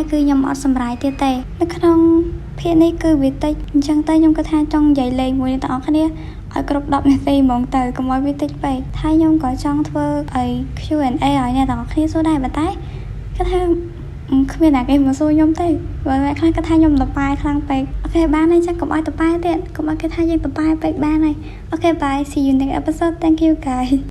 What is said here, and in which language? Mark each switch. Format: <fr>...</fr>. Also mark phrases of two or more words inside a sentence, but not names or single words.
<km>គឺខ្ញុំអត់សម្រាយទៀតទេនៅក្នុងភាគនេះគឺវាតិចអញ្ចឹងទៅខ្ញុំក៏ថាចង់និយាយលេងមួយអ្នកទាំងអស់គ្នាឲ្យគ្រប់10នាទីហ្មងទៅកុំឲ្យវាតិចពេកហើយខ្ញុំក៏ចង់ធ្វើអី Q&A ឲ្យអ្នកទាំងអស់គ្នាសួរដែរប៉ុន្តែគាត់ថាគ្មានអ្នកគេមកសួរខ្ញុំទេបើអ្នកខ្លះគាត់ថាខ្ញុំតប៉ែខ្លាំងពេកអូខេបានហើយចឹងកុំឲ្យតប៉ែទៀតកុំឲ្យគេថាយើងតប៉ែពេកបានហើយអូខេ</km> <en>bye see you next episode thank you guys</en>